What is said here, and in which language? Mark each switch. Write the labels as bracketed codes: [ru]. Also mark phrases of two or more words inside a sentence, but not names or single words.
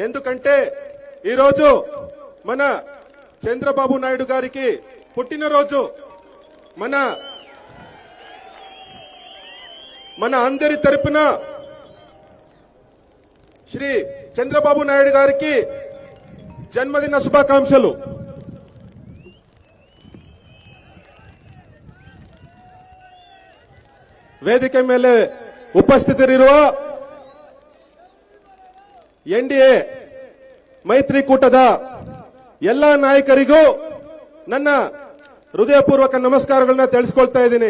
[te] ఎందుకంటే ఈరోజు మన చంద్రబాబు నాయుడు గారికి పుట్టినరోజు మన అందరి తరపున శ్రీ చంద్రబాబు నాయుడు గారికి జన్మదిన శుభాకాంక్షలు. [kn] ವೇದಿಕೆ ಮೇಲೆ ಉಪಸ್ಥಿತರಿರುವ ಎನ್ಡಿಎ ಮೈತ್ರಿಕೂಟದ ಎಲ್ಲ ನಾಯಕರಿಗೂ ನನ್ನ ಹೃದಯಪೂರ್ವಕ ನಮಸ್ಕಾರಗಳನ್ನ ತಿಳಿಸ್ಕೊಳ್ತಾ ಇದ್ದೀನಿ.